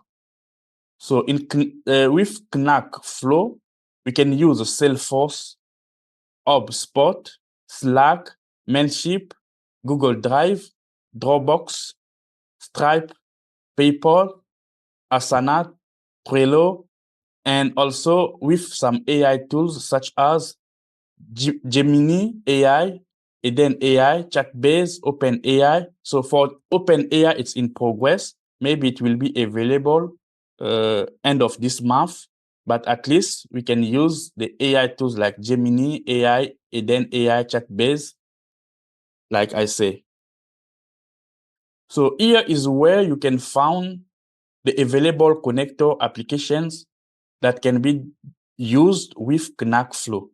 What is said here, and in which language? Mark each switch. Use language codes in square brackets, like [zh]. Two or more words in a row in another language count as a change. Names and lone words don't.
[en] So with Knack flow, we can use Salesforce, HubSpot, Slack, Mailchimp, Google Drive, Dropbox, Stripe, PayPal, Asana, Trello, and also with some AI tools such as Gemini AI, Eden AI, Chatbase, O.N.E. So for O.N.E, it's in progress. Maybe it will be available end of this month, but at least we can use the AI tools like Gemini AI, Eden AI, Chatbase, like I say. So here is where you can find the available connector applications that can be used with Knack flow.